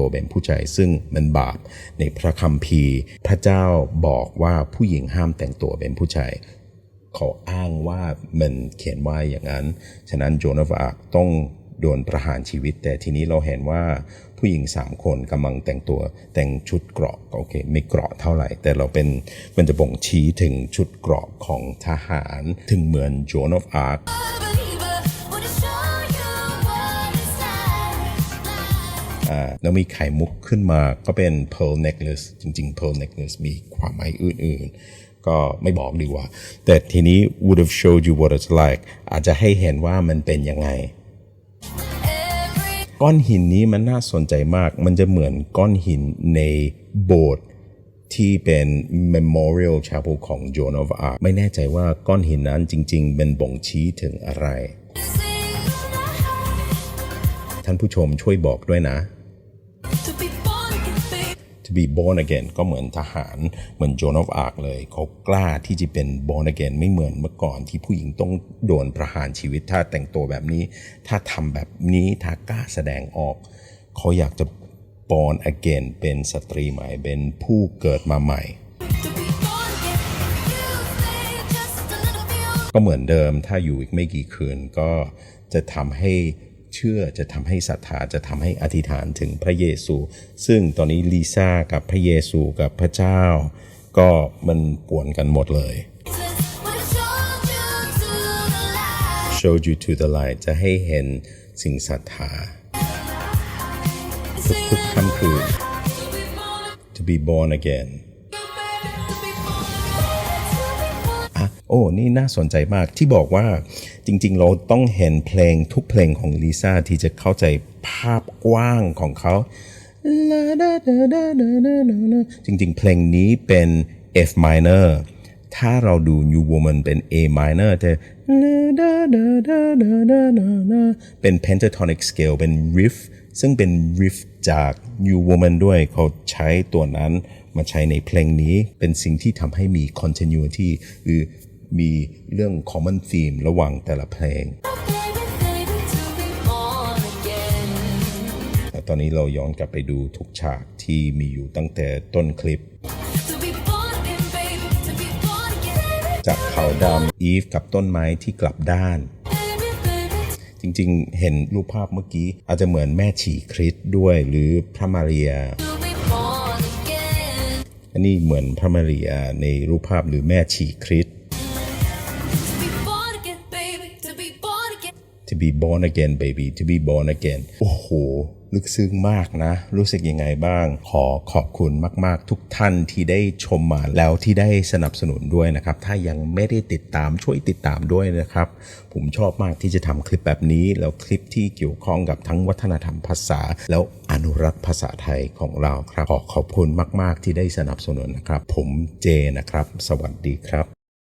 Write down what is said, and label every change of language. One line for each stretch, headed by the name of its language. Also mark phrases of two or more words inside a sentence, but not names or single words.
Thai: เป็นผู้ชายซึ่งมันบาปในพระคัมภีร์พระเจ้าบอกว่าผู้หญิงห้ามแต่งตัวเป็นผู้ชายเขาอ้างว่ามันเขียนว่าอย่างนั้นฉะนั้น Joan of Arc ต้องโดนประหารชีวิตแต่ทีนี้เราเห็นว่าผู้หญิง3คนกำลังแต่งชุดเกราะโอเคไม่เกราะเท่าไหร่แต่เราเป็นมันจะบ่งชี้ถึงชุดเกราะของทหารถึงเหมือน Joan of Arc
English: believer would have shown you what it's like.
Thai: แล้วมีไข่มุกขึ้นมาก็เป็น
English: pearl necklace
Thai: จริงๆ
English: pearl necklace
Thai: มีความหมายอื่นๆก็ไม่บอกดีกว่าแต่ทีนี้
English: would have showed you what it's like
Thai: อาจจะให้เห็นว่ามันเป็นยังไง ก้อนหินนี้มันน่าสนใจมากมันจะเหมือนก้อนหินในโบสถ์ที่เป็น Memorial Chapel ของ Joan of Arc ไม่แน่ใจว่าก้อนหินนั้นจริงๆเป็นบ่งชี้ถึงอะไรท่านผู้ชมช่วยบอกด้วยนะ
English: To be born again, babe. To be born again
Thai: ก็เหมือนทหารเหมือน Joan of Arc เลยเขากล้าที่จะเป็น
English: born again
Thai: ไม่เหมือนเมื่อก่อนที่ผู้หญิงต้องโดนประหารชีวิตถ้าแต่งตัวแบบนี้ถ้าทำแบบนี้ถ้ากล้าแสดงออกเขาอยากจะ
English: born again
Thai: เป็นสตรีใหม่เป็นผู้เกิดมาใหม่
English: To be born again. You stay just a little bit.
Thai: ก็เหมือนเดิมถ้าอยู่อีกไม่กี่คืนก็จะทำให้เชื่อจะทำให้ศรัทธาจะทำให้อธิษฐานถึงพระเยซูซึ่งตอนนี้ลิซ่ากับพระเยซูกับพระเจ้าก็มันป่วนกันหมดเลย
English: Would have showed you to the light. showed you to the light
Thai: จะให้เห็นสิ่งศรัทธาทุกค่ำคืน
English: to be born again
Thai: โอ้นี่น่าสนใจมากที่บอกว่าจริงๆเราต้องเห็นเพลงทุกเพลงของลิซ่าที่จะเข้าใจภาพกว้างของเขา จริงๆเพลงนี้เป็น
English: F minor
Thai: ถ้าเราดู New Woman เป็น
English: A minor
Thai: แต่เป็น
English: pentatonic scale
Thai: เป็น riff ซึ่งเป็น riff จาก New Woman ด้วยเขาใช้ตัวนั้นมาใช้ในเพลงนี้เป็นสิ่งที่ทำให้มี continuity หรือมีเรื่อง
English: common theme
Thai: ระหว่างแต่ละเพลง
English: Baby, baby, to be born again.
Thai: แต่ตอนนี้เราย้อนกลับไปดูทุกฉากที่มีอยู่ตั้งแต่ต้นคลิป
English: To be born again, baby. To be born again.
Thai: จากขาวดำอีฟกับต้นไม้ที่กลับด้าน
English: Baby, baby.
Thai: จริงๆเห็นรูปภาพเมื่อกี้อาจจะเหมือนแม่ชีคริสต์ด้วยหรือพระมารียา
English: To be born again.
Thai: อันนี้เหมือนพระมารียาในรูปภาพหรือแม่ชีคริสต์
English: To be born again, baby. To be born again. To be born again baby to be born again
Thai: โอ้โหลึกซึ้งมากนะรู้สึกยังไงบ้างขอขอบคุณมากๆทุกท่านที่ได้ชมมาแล้วที่ได้สนับสนุนด้วยนะครับถ้ายังไม่ได้ติดตามช่วยติดตามด้วยนะครับผมชอบมากที่จะทำคลิปแบบนี้แล้วคลิปที่เกี่ยวข้องกับทั้งวัฒนธรรมภาษาแล้วอนุรักษ์ภาษาไทยของเราครับขอขอบคุณมากๆที่ได้สนับสนุนนะครับผมเจนะครับสวัสดีครับ